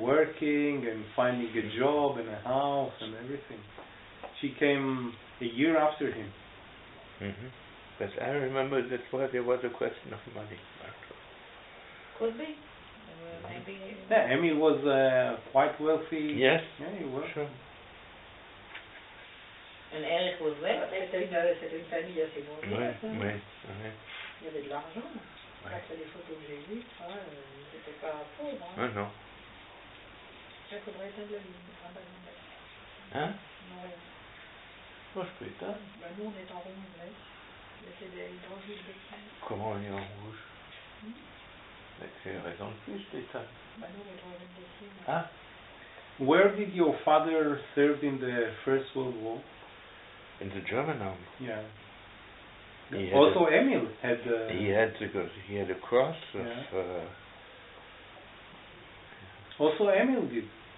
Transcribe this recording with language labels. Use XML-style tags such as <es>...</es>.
<en>Working and finding a job and a house and everything. She came a year after him. But I remember that there was a question of money. Could be. Maybe. Yeah, Emil was quite wealthy. Yes. Yeah, he was. Sure. And Erich was there.</en> <fr>C'était une famille assez nombreuse. Oui. Il y avait de l'argent. Après les photos que j'ai vues, c'était pas pauvre. Non. Il faudrait éteindre la lumière. Hein? Non, rien. Moi, je peux éteindre. Nous, on est en rouge, mais c'est des dangers de bétail. Comment on est en rouge? C'est raison de plus d'éteindre. Nous, on est en rouge dessus. Hein?</fr> <en>Where did your father serve in the First World War? In the German army. Yeah. Also, Emil had. He had a cross of. Also, Emil did.</en>